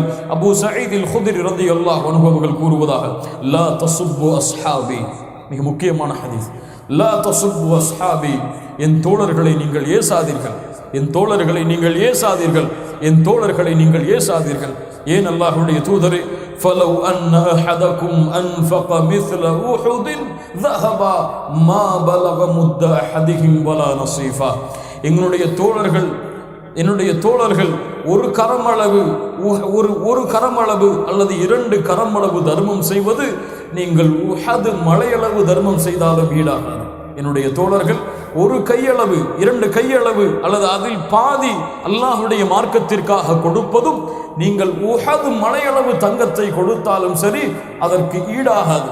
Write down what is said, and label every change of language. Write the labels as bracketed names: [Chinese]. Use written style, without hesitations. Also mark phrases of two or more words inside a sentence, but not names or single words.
[Tamil] அபூ ஸஈத் அல் குத்ரி [Arabic] رضي الله عنه [Tamil] அவர்கள் கூறுவதாக, [Arabic] لا تسبوا أصحابي, [Tamil] மிக முக்கியமான ஹதீஸ், [Arabic] لا تسبوا أصحابي, [Tamil] என் தோழர்களை நீங்கள் ஏசாதீர்கள், என் தோழர்களை நீங்கள் ஏசாதீர்கள், என் தோழர்களை நீங்கள் ஏசாதீர்கள். ஏன் அல்லாஹ்வுடைய தூதரே, [Arabic] فَلَوْ أَنَّ أَحَدَكُمْ أَنْفَقَ مِثْلَ أُحُدٍ ذَهَبَ مَا بَلَغَ مُدَّ أَحَدِهِمْ وَلَا نَصِيفًا. [Tamil] என்னுடைய தோழர்கள் ஒரு கரமளவு அல்லது 2 கரமளவு தர்மம் செய்வது நீங்கள் உஹது மலையளவு தர்மம் செய்தாலும் ஈடாகாது. என்னுடைய தோழர்கள் 1 கையளவு 2 கையளவு அல்லது அதில் பாதி அல்லாஹ்வுடைய மார்க்கத்திற்காக கொடுப்பதும் நீங்கள் உஹது மலையளவு தங்கத்தை கொடுத்தாலும் சரி அதற்கு ஈடாகாது.